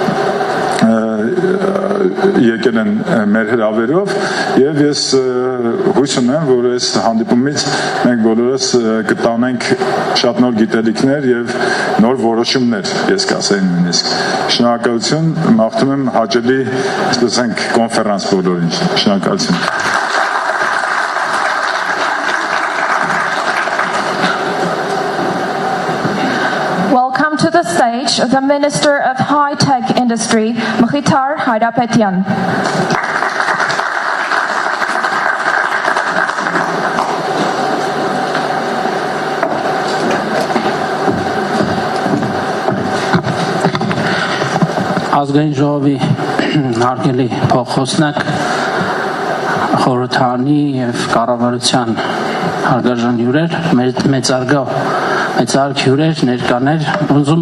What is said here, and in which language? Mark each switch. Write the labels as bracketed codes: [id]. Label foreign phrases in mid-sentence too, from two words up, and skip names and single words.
[hy] եկել են մեր հրավերով եւ ես հույս ունեմ, որ այս հանդիպումից մենք բոլորս կտանենք շատ նոր գիտելիքներ եւ նոր որոշումներ, ես կասեի նույնիսկ։ Շնորհակալություն, մաղթում եմ հաճելի, այսպես ասենք, կոնֆերանս բոլորին։ Շնորհակալություն։ [en] Welcome to the stage the Minister of High-Tech Industry, Mkhitar Haydarpetyan. [hy] Ազգային ժողովի հարգելի փոխոսնակ, խորհրդանի եւ կառավարության հարգարժան հյուրեր, մեծարգո հյուրեր, ներկաներ, ուզում